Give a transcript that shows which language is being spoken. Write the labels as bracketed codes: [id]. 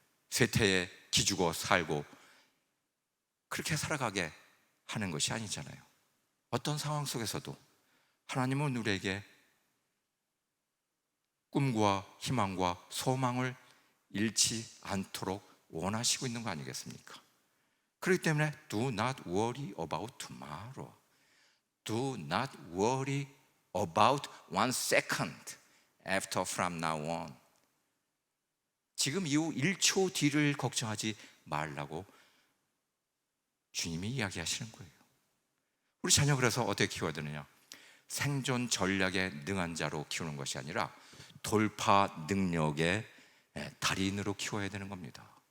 [ko] 쇠퇴에 기죽어 살고 그렇게 살아가게 하는 것이 아니잖아요. 어떤 상황 속에서도 하나님은 우리에게 꿈과 희망과 소망을 잃지 않도록 원하시고 있는 거 아니겠습니까? 그렇기 때문에 [en] do not worry about tomorrow. Do not worry about 1 second after from now on. [ko] 지금 이후 1초 뒤를 걱정하지 말라고 주님이 이야기하시는 거예요. 우리 자녀 그래서 어떻게 키워야 되느냐? 생존 전략에 능한 자로 키우는 것이 아니라 돌파 능력의 달인으로 키워야 되는 겁니다.